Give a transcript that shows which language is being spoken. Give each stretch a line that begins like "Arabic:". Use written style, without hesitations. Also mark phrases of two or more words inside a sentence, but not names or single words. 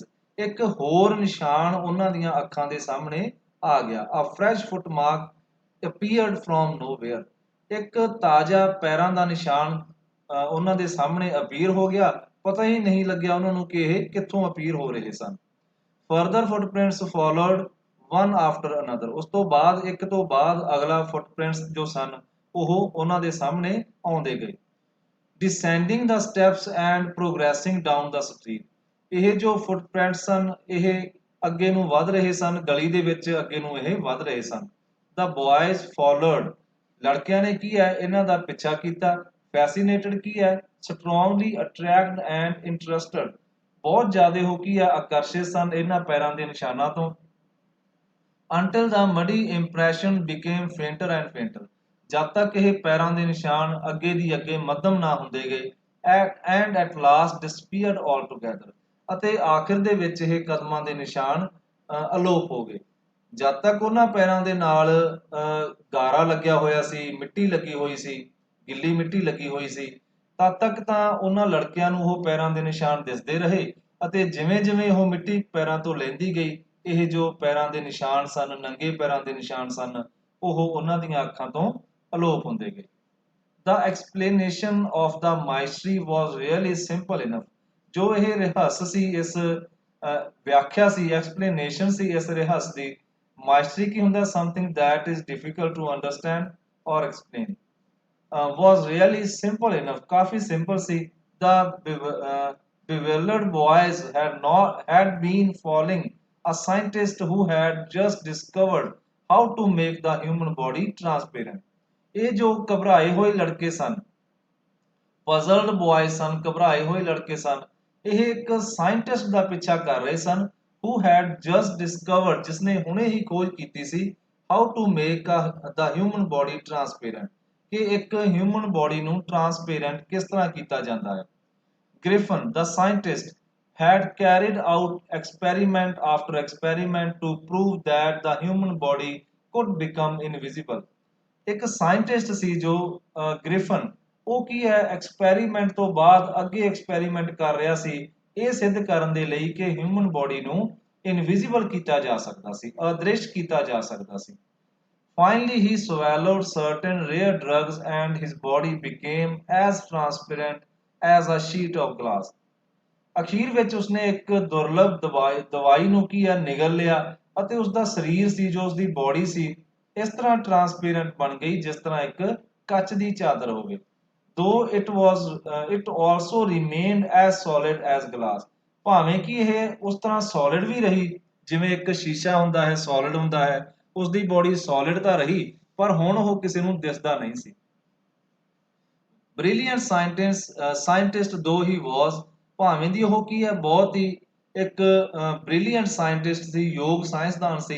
Punjabi: ਇੱਕ ਹੋਰ ਨਿਸ਼ਾਨ ਉਹਨਾਂ ਦੀਆਂ ਅੱਖਾਂ ਦੇ ਸਾਹਮਣੇ ਆ ਗਿਆ।
English: A fresh footmark appeared from nowhere.
Punjabi: ਇੱਕ ਤਾਜ਼ਾ ਪੈਰਾਂ ਦਾ ਨਿਸ਼ਾਨ ਉਹਨਾਂ ਦੇ ਸਾਹਮਣੇ ਅਪੀਅਰ ਹੋ ਗਿਆ। ਪਤਾ ਹੀ ਨਹੀਂ ਲੱਗਿਆ ਉਹਨਾਂ ਨੂੰ ਕਿ ਇਹ ਕਿੱਥੋਂ ਅਪੀਅਰ ਹੋ ਰਹੇ ਸਨ।
English: Further footprints followed one after another.
Punjabi: ਉਸ ਤੋਂ ਬਾਅਦ ਇੱਕ ਤੋਂ ਬਾਅਦ ਅਗਲਾ ਫੁੱਟਪ੍ਰਿੰਟਸ ਜੋ ਸਨ ਉਹ ਉਹਨਾਂ ਦੇ ਸਾਹਮਣੇ ਆਉਂਦੇ ਗਏ।
English: Descending the steps and progressing down the street.
Punjabi: ਇਹ ਜੋ ਫੁੱਟਪ੍ਰਿੰਟਸ ਸਨ ਇਹ ਅੱਗੇ ਨੂੰ ਵੱਧ ਰਹੇ ਸਨ, ਗਲੀ ਦੇ ਵਿੱਚ ਅੱਗੇ ਨੂੰ ਇਹ ਵੱਧ ਰਹੇ ਸਨ।
English: The boys followed.
Punjabi: ਲੜਕਿਆਂ ਨੇ ਕੀ ਹੈ? ਇਹਨਾਂ ਦਾ ਪਿੱਛਾ ਕੀਤਾ। Fascinated ਕੀ ਹੈ?
English: Strongly attracted and interested.
Punjabi: ਬਹੁਤ ਜ਼ਿਆਦਾ ਹੋ ਕੀ ਹੈ? ਆਕਰਸ਼ਿਤ ਸਨ ਇਹਨਾਂ ਪੈਰਾਂ ਦੇ ਨਿਸ਼ਾਨਾਂ ਤੋਂ।
English: Until the muddy impression became fainter and fainter.
Punjabi: ਜਦ ਤੱਕ ਇਹ ਪੈਰਾਂ ਦੇ ਨਿਸ਼ਾਨ ਅੱਗੇ ਦੀ ਅੱਗੇ ਮੱਧਮ ਨਾ ਹੁੰਦੇ ਗਏ।
English: And at last disappeared altogether.
Punjabi: ਅਤੇ ਆਖਿਰ ਦੇ ਵਿੱਚ ਇਹ ਕਦਮਾਂ ਦੇ ਨਿਸ਼ਾਨ ਅਲੋਪ ਹੋ ਗਏ। ਜਦ ਤੱਕ ਉਹਨਾਂ ਪੈਰਾਂ ਦੇ ਨਾਲ ਗਾਰਾ ਲੱਗਿਆ ਹੋਇਆ ਸੀ, ਮਿੱਟੀ ਲੱਗੀ ਹੋਈ ਸੀ, ਗਿੱਲੀ ਮਿੱਟੀ ਲੱਗੀ ਹੋਈ ਸੀ, ਤਦ ਤੱਕ ਤਾਂ ਉਹਨਾਂ ਲੜਕਿਆਂ ਨੂੰ ਉਹ ਪੈਰਾਂ ਦੇ ਨਿਸ਼ਾਨ ਦਿਸਦੇ ਰਹੇ ਅਤੇ ਜਿਵੇਂ ਜਿਵੇਂ ਉਹ ਮਿੱਟੀ ਪੈਰਾਂ ਤੋਂ ਲੈਂਦੀ ਗਈ ਇਹ ਜੋ ਪੈਰਾਂ ਦੇ ਨਿਸ਼ਾਨ ਸਨ, ਨੰਗੇ ਪੈਰਾਂ ਦੇ ਨਿਸ਼ਾਨ ਸਨ, ਉਹ ਉਹਨਾਂ ਦੀਆਂ ਅੱਖਾਂ ਤੋਂ ਅਲੋਪ ਹੁੰਦੇ ਗਏ।
English: The explanation of the mystery was really simple enough.
Punjabi: ਜੋ ਇਹ ਰਹੱਸ ਸੀ, ਇਸ ਵਿਆਖਿਆ ਸੀ, ਐਕਸਪਲੇਨੇਸ਼ਨ ਸੀ ਇਸ ਰਹੱਸ ਦੀ। ਮਾਈਸਟਰੀ ਕੀ ਹੁੰਦਾ?
English: Something that is difficult to understand or explain. Was really simple enough.
Punjabi: ਕਾਫੀ ਸਿੰਪਲ ਸੀ।
English: The bewildered boys had been following a scientist who had just discovered how to make the human body transparent.
Punjabi: ਇਹ ਜੋ ਘਬਰਾਏ ਹੋਏ ਲੜਕੇ ਸਨ,
English: puzzled boys
Punjabi: ਸਨ, ਘਬਰਾਏ ਹੋਏ ਲੜਕੇ ਸਨ, ਇਹ ਇੱਕ ਸਾਇੰਟਿਸਟ ਦਾ ਪਿੱਛਾ ਕਰ ਰਹੇ ਸਨ
English: who had just discovered,
Punjabi: ਜਿਸਨੇ ਹੁਣੇ ਹੀ ਖੋਜ ਕੀਤੀ ਸੀ
English: how to make the human body transparent,
Punjabi: ਕਿ ਇੱਕ
English: human body
Punjabi: ਨੂੰ ਟਰਾਂਸਪੇਰੈਂਟ ਕਿਸ ਤਰ੍ਹਾਂ ਕੀਤਾ ਜਾਂਦਾ ਹੈ।
English: Griffin, the scientist, had carried out experiment after experiment to prove that the human body could become invisible.
Punjabi: ਇੱਕ ਸਾਇੰਟਿਸਟ ਸੀ ਜੋ ਗ੍ਰਿਫਨ, ਉਹ ਕੀ ਹੈ? ਐਕਸਪੈਰੀਮੈਂਟ ਤੋਂ ਬਾਅਦ ਅੱਗੇ ਐਕਸਪੈਰੀਮੈਂਟ ਕਰ ਰਿਹਾ ਸੀ ਇਹ ਸਿੱਧ ਕਰਨ ਦੇ ਲਈ ਕਿ
English: human body
Punjabi: ਨੂੰ ਇਨਵਿਜ਼ੀਬਲ ਕੀਤਾ ਜਾ ਸਕਦਾ ਸੀ, ਅਦ੍ਰਿਸ਼ ਕੀਤਾ ਜਾ ਸਕਦਾ ਸੀ।
English: Finally, he swallowed certain rare drugs and his body became as transparent as a sheet of glass.
Punjabi: ਅਖੀਰ ਵਿੱਚ ਉਸਨੇ ਇੱਕ ਦੁਰਲਭ ਦਵਾਈ ਨੂੰ ਕੀ ਹੈ? ਨਿਗਲ ਲਿਆ ਅਤੇ ਉਸਦਾ ਸਰੀਰ ਸੀ, ਜੋ ਉਸਦੀ ਬੋਡੀ ਸੀ, ਇਸ ਤਰ੍ਹਾਂ ਟਰਾਂਸਪੇਰੈਂਟ ਬਣ ਗਈ ਜਿਸ ਤਰ੍ਹਾਂ ਇੱਕ ਕੱਚ ਦੀ ਚਾਦਰ ਹੋਵੇ।
English: though it also remained as solid as glass।
Punjabi: ਭਾਵੇਂ ਕਿ ਇਹ ਉਸ ਤਰ੍ਹਾਂ solid ਵੀ ਰਹੀ ਜਿਵੇਂ ਇੱਕ ਸ਼ੀਸ਼ਾ ਹੁੰਦਾ ਹੈ solid ਹੁੰਦਾ ਹੈ, ਉਸ ਦੀ ਬੋਡੀ solid ਤਾਂ ਰਹੀ ਪਰ ਹੁਣ ਉਹ ਕਿਸੇ ਨੂੰ ਦਿਸਦਾ ਨਹੀਂ ਸੀ।
English: brilliant scientist though he was,
Punjabi: ਭਾਵੇਂ ਦੀ ਉਹ ਕੀ ਹੈ ਬਹੁਤ ਹੀ ਇੱਕ
English: brilliant scientist
Punjabi: ਸੀ, ਯੋਗ ਸਾਇੰਸਦਾਨ ਸੀ।